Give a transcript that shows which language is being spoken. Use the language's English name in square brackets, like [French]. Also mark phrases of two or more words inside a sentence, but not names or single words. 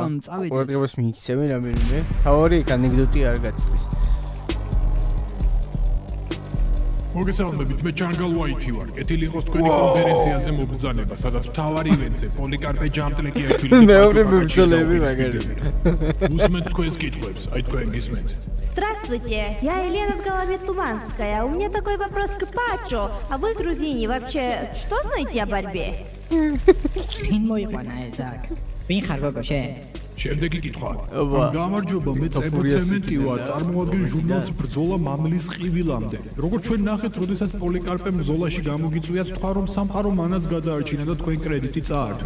[Georgian] ყურადღებას მიიქცევენ რამე. თავარი ანეკდოტი არ გაცდის. მოგესალმებით, მე ჯანგალ ვაითი ვარ. კეთილი იყოს თქვენი კონფერენციაზე მობრძანება, სადაც მთავარი ივენტზე პოლიკარპე ჯამტლეკიაშვილი და მეორე მებრძოლები მაგარი. უსმენთ თქვენს კითხვებს, აი თქვენ გისმენთ. [Russian] Здравствуйте, я Елена Головец-Туманская. У меня такой вопрос к Пачо. А вы, грузине, вообще что знаете о борьбе? [Georgian] ვინ მოიყვანა ეს აქ? ვინ ხარ გოგო შენ? შემდეგი კითხვა. გამარჯობა, მე წებო ცემენტი ვარ, წარმოადგენ ჟურნალს ბრძოლა მამლის ყივილამდე. როგორც ჩვენ ნახეთ, როდესაც პოლიკარპემ ბრძოლაში გამოგიწვიათ, თქვა რომ სამყარო მანაც გადაარჩინა და თქვენ კრედიტი წაართვით.